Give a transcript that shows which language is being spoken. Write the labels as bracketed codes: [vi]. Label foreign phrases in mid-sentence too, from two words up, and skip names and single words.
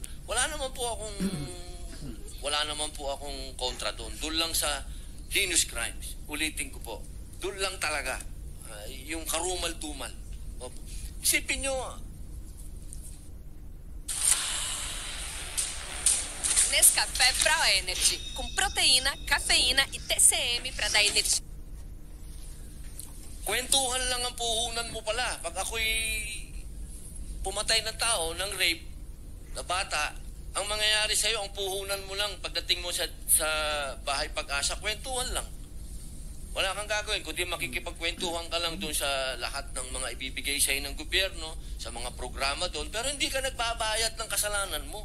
[tl] Wala naman po akong kontra doon. Doon lang sa [en] heinous crimes. [tl] Ulitin ko po. Doon lang talaga. Yung karumal-dumal. Isipin nyo, Nescafé Pro Energy, [pt] com proteína, cafeína e TCM para dar energia. [tl] kwentuhan lang ang puhunan mo pala. Pag ako'y pumatay ng tao, ng rape, na bata, ang mangyayari sa'yo, ang puhunan mo lang pagdating mo sa bahay pag-asa, kwentuhan lang. Wala kang gagawin, kundi makikipagkwentuhan ka lang doon sa lahat ng mga ibibigay sa'yo ng gobyerno, sa mga programa doon, pero hindi ka nagbabayad ng kasalanan mo.